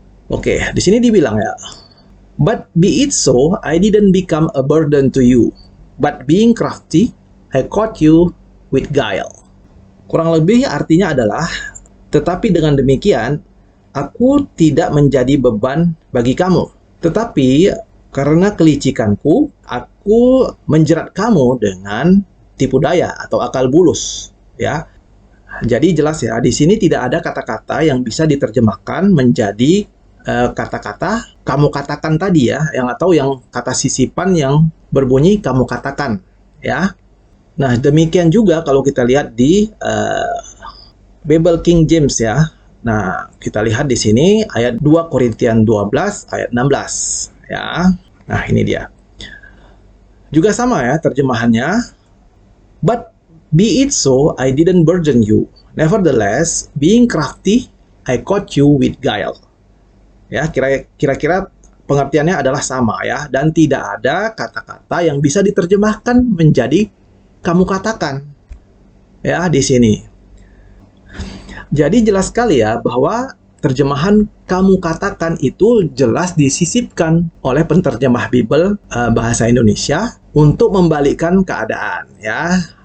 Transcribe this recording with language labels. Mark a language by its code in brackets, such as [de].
[id] Oke, di sini dibilang ya, [en] but be it so, I didn't become a burden to you, but being crafty, I caught you with guile. [id] Kurang lebih artinya adalah, tetapi dengan demikian, aku tidak menjadi beban bagi kamu. Tetapi karena kelicikanku, aku menjerat kamu dengan tipu daya atau akal bulus. Ya, jadi jelas ya, di sini tidak ada kata-kata yang bisa diterjemahkan menjadi kata-kata kamu katakan tadi ya, yang atau yang kata sisipan yang berbunyi kamu katakan ya. Nah, demikian juga kalau kita lihat di Bible King James ya. Nah, kita lihat di sini ayat 2 Korintian 12 ayat 16 ya. Nah, ini dia. Juga sama ya terjemahannya. [en] But be it so, I didn't burden you. Nevertheless, being crafty, I caught you with guile. [id] Ya, kira-kira pengertiannya adalah sama ya, dan tidak ada kata-kata yang bisa diterjemahkan menjadi kamu katakan. Ya, di sini. Jadi jelas sekali ya bahwa terjemahan kamu katakan itu jelas disisipkan oleh penterjemah Bible bahasa Indonesia untuk membalikkan keadaan ya.